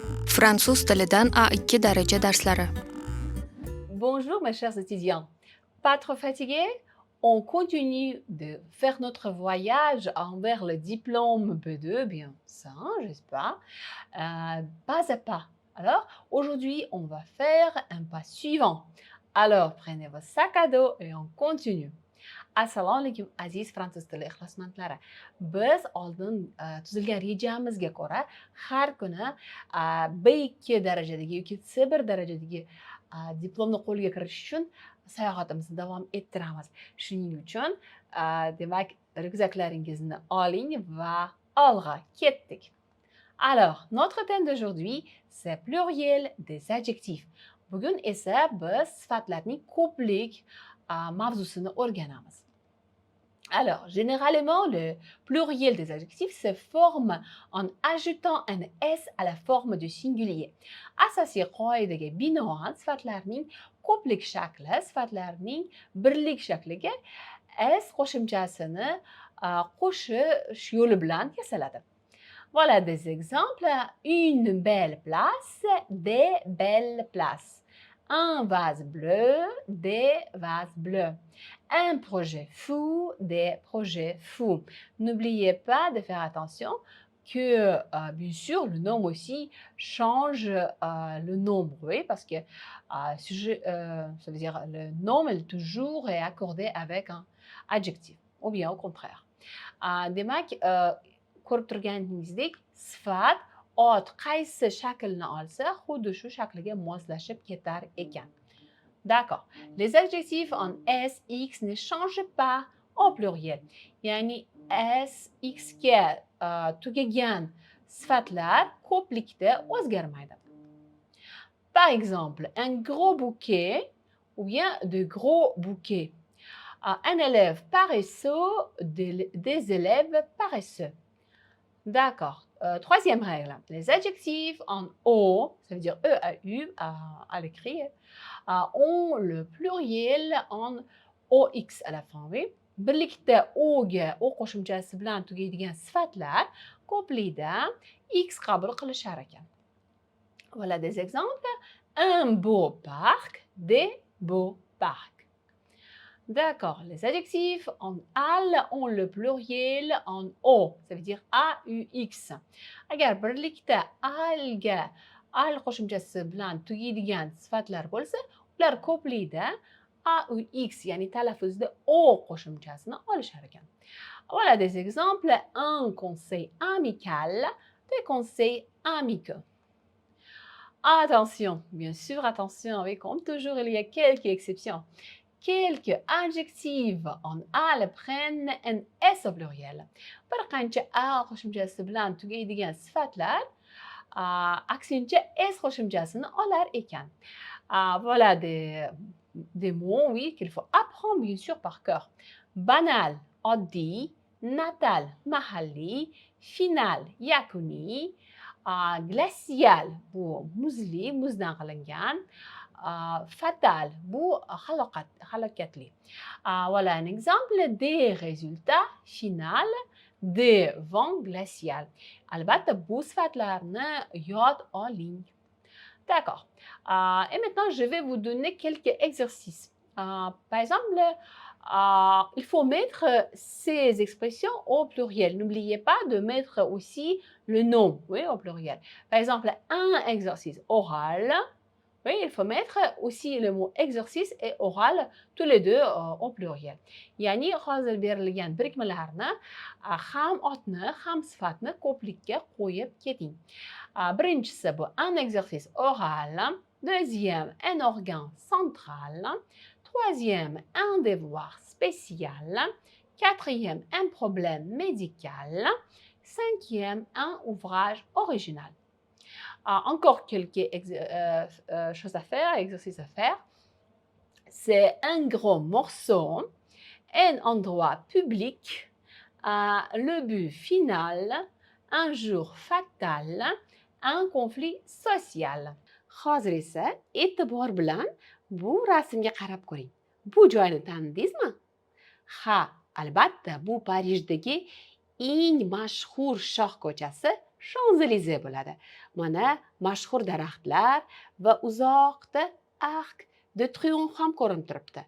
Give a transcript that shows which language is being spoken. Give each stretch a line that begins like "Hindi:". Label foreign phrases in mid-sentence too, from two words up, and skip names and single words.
Uzbek: Fransuz tilidan A2 daraja darslari.
French: Bonjour mes chers étudiants. Pas trop fatigués? On continue de faire notre voyage envers le diplôme B2, bien ça, j'espère, pas à pas. Alors, aujourd'hui, on va faire un pas suivant. Alors, prenez vos sacs à dos et on continue.
Uzbek: Assalomu alaykum aziz fransuz tili ixlosmandlari. Biz oldin tuzilgan rejamizga ko'ra har kuni B2 darajadagi yoki C1 darajadagi diplomni qo'lga kiritish uchun sayohatimizni davom ettiramiz. Shuning uchun demak ryukzaklaringizni oling va olg'a ketdik.
French: Alors, notre thème d'aujourd'hui, c'est pluriel des adjectifs.
Uzbek: Bugun esa biz sifatlarning ko'plik mavzusini o'rganamiz.
French: Alors, généralement, le pluriel des adjectifs se forme en ajoutant un s à la forme du singulier.
Uzbek: Asosiy qoidaga binoan sifatlarning ko'plik shakli sifatlarning birlik shakliga s qo'shimchasini qo'shish yo'li bilan yasaladi.
French: Voilà des exemples. Une belle place, des belles places. Un vase bleu, des vases bleus. Un projet fou, des projets fous. N'oubliez pas de faire attention que, bien sûr, le nom aussi change le nombre, oui, parce que ça veut dire le nom est toujours accordé avec un adjectif, ou bien au contraire.
Uzbek: Demak, ko'rib turganingizdek, sifat ot qaysi shaklni olsa, xuddi shu shakliga moslashib ketar ekan.
French: D'accord. Les adjectifs en s, x ne changent pas au pluriel.
Uzbek: Ya'ni s, x ga tugagan sifatlar ko'plikda o'zgarmaydi.
French: Par exemple, un gros bouquet ou bien de gros bouquets. Un élève paresseux, des élèves paresseux. D'accord. Troisième règle. Les adjectifs en O, ça veut dire E-A-U à l'écrit, ont le pluriel en OX à la fin. Oui?
Uzbek: Birlikda O'ga O qo'shimchasi bilan tugaydigan sifatlar ko'plikda X qabul qilishar ekan.
French: Voilà des exemples. Un beau parc, des beaux parcs. D'accord, les adjectifs en al ont le pluriel en o, ça veut dire AUX.
Uzbek: Agar birlikda alga al qo'shimchasi bilan tugaydigan sifatlar bo'lsa, ular ko'plikda AUX, ya'ni talaffuzda o qo'shimchasini olishar ekan.
French: Voilà des exemples. Un conseil amical, des conseils amicaux. Attention, bien sûr, attention, oui, comme toujours, il y a quelques exceptions. Quelques adjectifs en al prennent un s au pluriel.
Uzbek: Bir qancha a qo'shimchasi bilan tugaydigan sifatlar aksincha s qo'shimchasini olar ekan.
French: Voilà des mots, oui, qu'il faut apprendre bien sûr par cœur. Banal,
Uzbek: oddiy, natal, mahalliy, final, yakuniy, glacial, bu muzli, muzdan qilingan. Fatal, bu halokatli.
French: Voilà un exemple des résultats finaux des vents glaciales.
Uzbek: Albatta, bu sifatlarni yod oling.
French: D'accord. Et maintenant, je vais vous donner quelques exercices. Par exemple, il faut mettre ces expressions au pluriel. N'oubliez pas de mettre aussi le nom, oui, au pluriel. Par exemple, un exercice oral. Oui, il faut mettre aussi le mot exercice et oral, tous les deux au pluriel.
Uzbek: Yani hozir berilgan birikmalarni ham otni, ham sifatni ko'plikka qo'yib keting. Birinchisi bu
French: un exercice oral, deuxième un organe central, troisième un devoir spécial, quatrième un problème médical, cinquième un ouvrage original. Encore quelques choses à faire, exercices à faire. C'est un gros morceau, un endroit public, le but final, un jour fatal, un conflit social.
Uzbek: Hozir esa e'tibor bilan bu rasmga qarab ko'ring. Bu joyni tanidingizmi? Ha, albatta, bu Parijdagi eng mashhur shoh ko'chasi Champs-Élysées bo'ladi. Mana mashhur daraxtlar va uzoqda Arc de Triomphe ham ko'rinib turibdi.